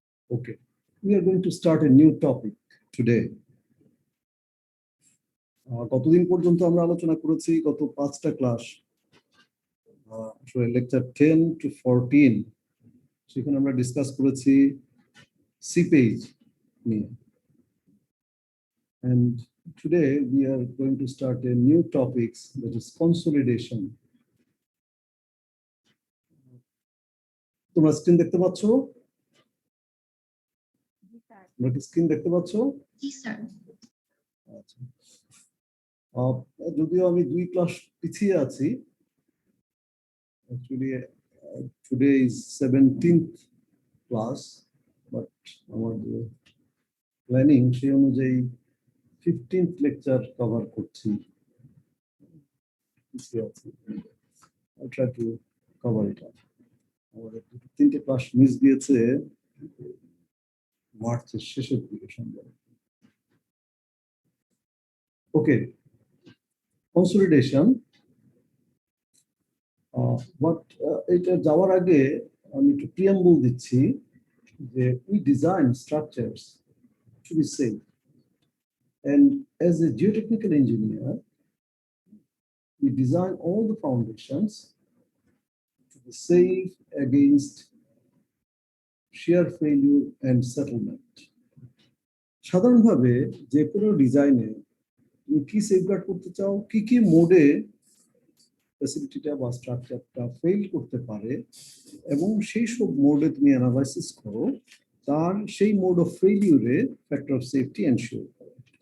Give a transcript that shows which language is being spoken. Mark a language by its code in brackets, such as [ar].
[en] Okay, we are going to start a new topic today. [bn] কতদিন পর্যন্ত আমরা আলোচনা করেছি গত 5টা ক্লাস লেকচার 10 to 14 সেখানে আমরা ডিসকাস করেছি সি পেজ নিয়ে [en] and today we are going to start a new topic that is consolidation. [bn] তোমরা স্ক্রিন দেখতে পাচ্ছ? তোমরা কি স্ক্রিন দেখতে পাচ্ছ? জি স্যার। আচ্ছা, যদিও আমি 2 ক্লাস পিছিয়ে আছি, [en] actually today is 17th class, but [bn] আমার যে প্ল্যানিং সেই অনুযায়ী 15th লেকচার কভার করছি। পিছিয়ে আছি, [en] I'll try to cover it up. [bn] আমাদের 3টে ক্লাস মিস গিয়েছে মার্চের শেষের দিকে সম্ভব। ওকে, কনসলিডেশন। বাট এটা যাওয়ার আগে আমি একটু প্রিয়াম্বল দিচ্ছি যে [en] we design structures to be safe, and as a geotechnical engineer we design all the foundations to be safe against shear failure and settlement. [bn] সাধারণভাবে যে কোনো ডিজাইনে তুমি কি সেফগার্ড করতে চাও, কি মোডে ফ্যাসিলিটিটা বা স্ট্রাকচারটা ফেল করতে পারে, এবং সেই সব মোডে তুমি অ্যানালাইসিস করো, তার সেই mode of ফেইলিউরে factor of safety ensure করো।